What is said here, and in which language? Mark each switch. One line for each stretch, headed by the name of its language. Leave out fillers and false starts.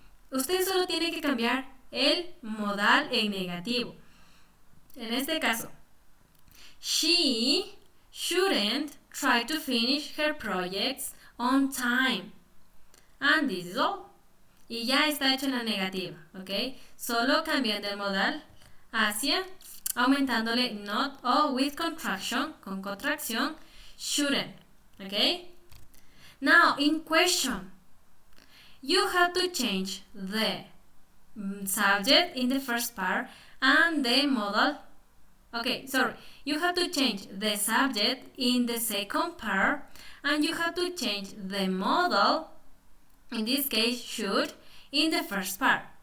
Spanish: Usted solo tiene que cambiar el modal en negativo.
English: En este caso, she shouldn't try to finish her projects on time. And this is all.
Spanish: Y ya está hecho en la negativa, ¿ok? Solo cambiando el modal hacia, aumentándole not o with contraction, con contracción, shouldn't, ¿ok?
English: Now, in question, you have to change the subject in the first part and the modal. Okay, sorry. You have to change the subject in the second part and you have to change the modal, in this case should, in the first part.